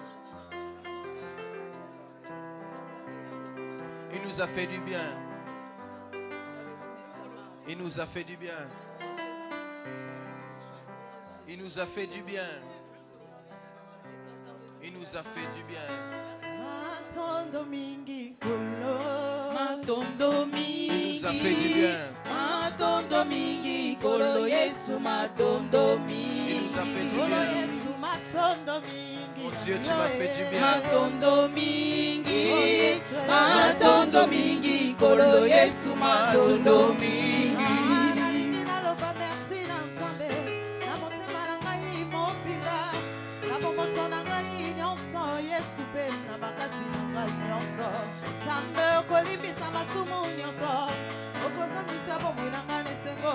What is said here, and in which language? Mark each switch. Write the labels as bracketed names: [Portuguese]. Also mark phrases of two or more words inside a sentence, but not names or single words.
[French] Il nous a fait du bien. Il nous a fait du bien. Il nous a fait du bien. Il nous a fait du bien. [Lingala] Matondo mingi kolo. Matondo [French] Il [Lingala] mingi. [French] nous a fait du bien. [Lingala] Matondo mingi kolo Yesu matondo mingi. [French] Il nous a fait du [Lingala] Kolo [French] bien. [Lingala] Yesu matondo mingi. [French] Mon Dieu, tu m'as fait du bien. [Lingala] Matondo mingi. Matondo mingi kolo Yesu matondo mingi. Nalingi naloba merci na Nzambe. Na motema na ngai mobimba. Na bomoto na ngai nyonso. Yesu pe na makasi na ngai nyonso. Nzambe okolimbisa masumu nyonso. Okotongisa bomoi na ngai nesengo.